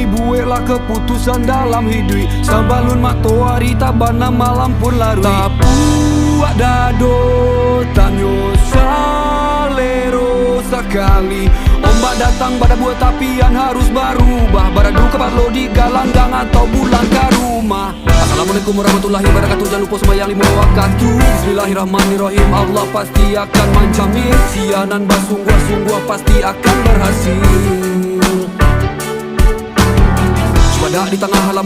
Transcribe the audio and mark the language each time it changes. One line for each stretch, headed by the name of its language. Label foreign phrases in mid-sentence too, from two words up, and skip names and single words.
Indonesian: buatlah keputusan dalam hidup
Minangkabau: sabalun matoari tabana malam pun larui tapuak dado tanyo salero sekali ombak datang pada buat tapian harus berubah baradu kepala di galanggang atau pulang ke rumah.
Arabic: Assalamualaikum warahmatullahi wabarakatuh.
Indonesian: Jangan lupa sembahyang 5 waktu. Bismillahirrahmanirrahim. Allah pasti akan menjamin sianan bersungguh-sungguh pasti akan berhasil. Wadah di tengah halaman